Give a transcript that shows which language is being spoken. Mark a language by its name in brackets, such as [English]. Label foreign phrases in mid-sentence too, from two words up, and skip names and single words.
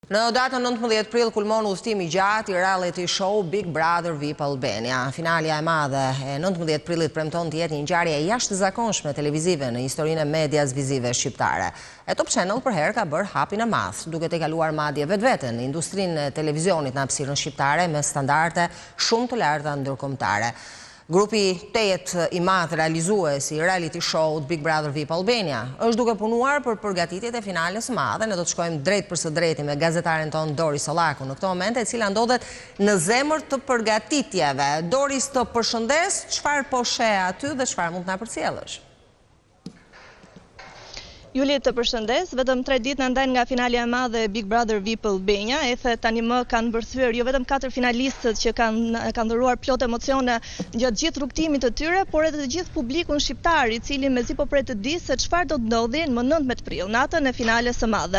[Albanian] Në datën 19 prill kulmon udhëtimi i gjatë i [English] reality show [Albanian] Big Brother VIP Albania. Finalja e madhe e 19 prillit premton të jetë një ngjarje e jashtëzakonshme televizive në historinë e medias vizive shqiptare. E Top Channel për herë ka bërë hapin e madh, duke të kaluar madje vetveten në industrinë e televizionit në hapësirën shqiptare me standarde shumë të larta ndërkombëtare. Grupi 8 i madh realizues i [English] reality show [Albanian] Big Brother VIP Albania është duke punuar për përgatitjet e finales së madhe. Ne do të shkojmë drejt për së drejti me gazetaren ton Doris Sollaku në këtë moment, e cila ndodhet në zemër të përgatitjeve. Doris, të përshëndes, çfarë po sheh aty dhe çfarë mund të na përcjellësh? Juli, të përshëndes, vetëm 3 ditë në ndajnë nga finalja e madhe Big Brother VIP Albania, tani më kanë bërthyer jo vetëm 4 finalistët që kanë dhëruar plot emocione gjatë gjithë rrugtimit të tyre, por edhe të gjithë publikun shqiptar, i cili mezi po pret të di se çfarë do të ndodhi në 19 prill, natën e finales së madhe.